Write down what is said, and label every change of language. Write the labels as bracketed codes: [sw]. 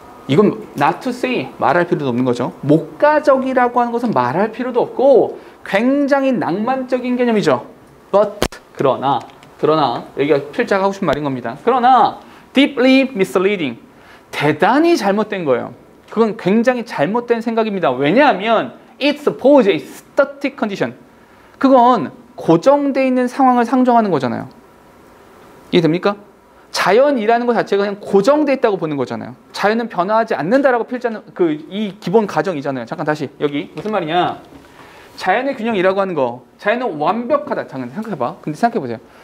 [ko] 이건 [en] not to say [ko] 말할 필요도 없는 거죠. 목가적이라고 하는 것은 말할 필요도 없고 굉장히 낭만적인 개념이죠. but 그러나 여기가 필자가 하고 싶은 말인 겁니다. 그러나 [en] deeply misleading, [ko] 대단히 잘못된 거예요. 그건 굉장히 잘못된 생각입니다. 왜냐하면 [en] it's suppose a static condition. [ko] 그건 고정되어 있는 상황을 상정하는 거잖아요. 이해됩니까? 자연이라는 것 자체가 그냥 고정되어 있다고 보는 거잖아요. 자연은 변화하지 않는다라고 필자는 이 기본 가정이잖아요. 잠깐 다시 여기 무슨 말이냐? 자연의 균형이라고 하는 거, 자연은 완벽하다. 잠깐 생각해봐. 근데 생각해보세요.